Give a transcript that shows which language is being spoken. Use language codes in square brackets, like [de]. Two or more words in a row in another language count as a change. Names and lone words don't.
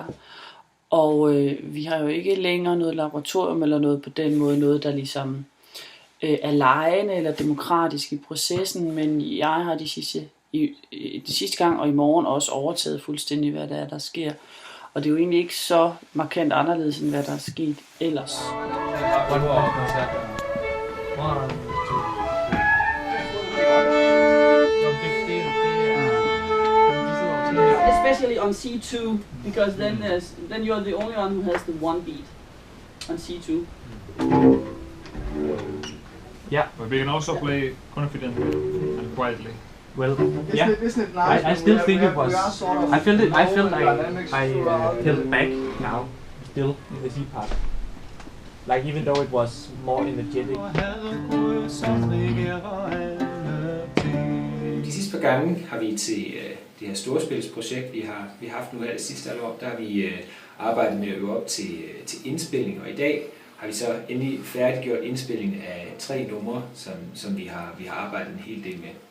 [da] Og vi har jo ikke længere noget laboratorium eller noget på den måde, noget der ligesom er legende eller demokratisk i processen, men jeg har de sidste gang og i morgen også overtaget fuldstændig, hvad det er, der sker. Og det er jo egentlig ikke så markant anderledes, end hvad der er sket ellers. [en] Especially on C2, because then you're the only one who has the one beat on C2. Yeah, but we can also play confidently and quietly. Well, yeah. I still think it was. I felt like I held back now, still in the C part. Like even though it was more energetic. [da] De sidste par gange har vi til det her storspilsprojekt, vi har haft nu her det sidste år, der har vi arbejdet med at øve op til indspilning, og i dag har vi så endelig færdiggjort indspilling af 3 numre, som vi har arbejdet en hel del med.